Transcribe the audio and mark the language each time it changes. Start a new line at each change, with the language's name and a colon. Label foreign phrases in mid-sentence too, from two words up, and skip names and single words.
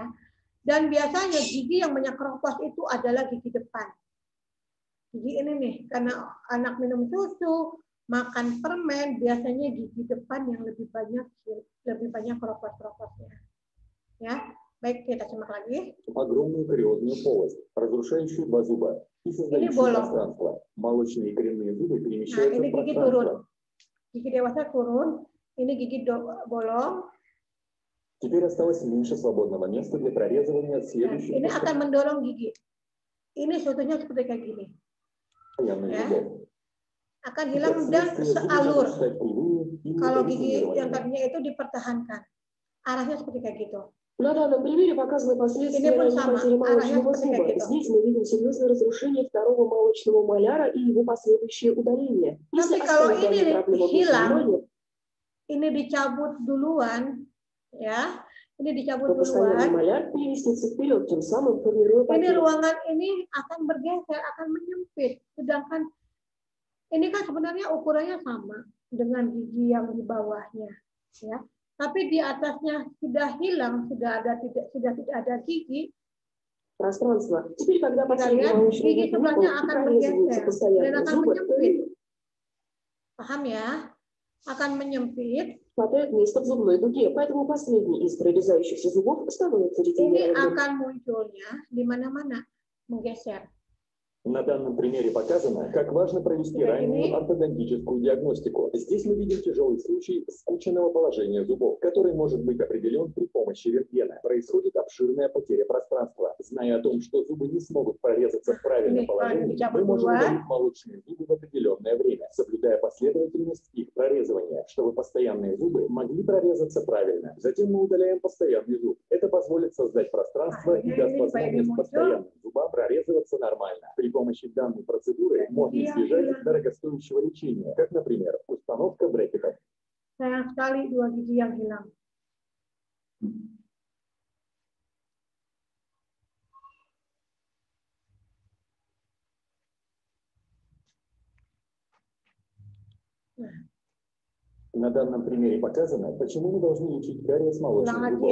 Indonesian: Dan biasanya gigi yang banyak keropos itu adalah gigi depan. Gigi ini nih, karena anak minum susu, makan permen, biasanya gigi depan yang lebih banyak keropos-keroposnya. Ya. Baik, kita simak lagi.
Russian: Огромную кариозную полость, разрушающую два зуба и создающую пространство. Молочные и коренные зубы перемещаются в пространство.
Indonesian: Gigi dewasa turun, ini gigi bolong.
Russian: Теперь осталось меньше свободного места для прорезывания следующих.
Indonesian: Ini akan mendorong gigi. Ini contohnya seperti kayak gini. Ya. Akan hilang dan sealur. Kalau gigi yang tadinya itu dipertahankan. Arahnya seperti kayak gitu.
Russian: На данном примере показаны последствия ранней потери молочного зуба. Здесь мы видим серьезное разрушение второго молочного маляра и его последующее удаление.
Indonesian: Tapi kalau ini hilang, ini dicabut duluan, ya, ini dicabut duluan.
Russian: Маляр переместится вперед, тем самым формируя
Indonesian: ini ruangan ini akan bergeser, akan menyempit. Sedangkan ini kan sebenarnya ukurannya sama dengan gigi yang di bawahnya, ya. Tapi di atasnya sudah hilang, sudah tidak ada gigi.
Russian: Пространство. Теперь, когда
Indonesian: gigi sebelahnya akan bergeser dan akan menyempit. Paham ya? Akan menyempit.
Russian: Хватает места в зубной дуге, поэтому последний из прорезающихся зубов становится ретинированным.
Indonesian: Ini akan munculnya di mana-mana, menggeser.
Russian: На данном примере показано, как важно провести раннюю ортодонтическую диагностику. Здесь мы видим тяжелый случай скрученного положения зубов, который может быть определен при помощи рентгена. Происходит обширная потеря пространства. Зная о том, что зубы не смогут прорезаться в правильном положении, мы можем удалить молочные зубы в определенное время, соблюдая последовательность их прорезывания, чтобы постоянные зубы могли прорезаться правильно. Затем мы удаляем постоянный зуб. Это позволит создать пространство и даст возможность постоянным зубам прорезываться нормально. При помощи данной процедуры можно избежать дорогостоящего лечения, как, например, установка брекетов.
Indonesian: Sayang sekali dua gigi yang hilang.
Russian: На данном примере показано, почему мы должны лечить кариес молочных зубов.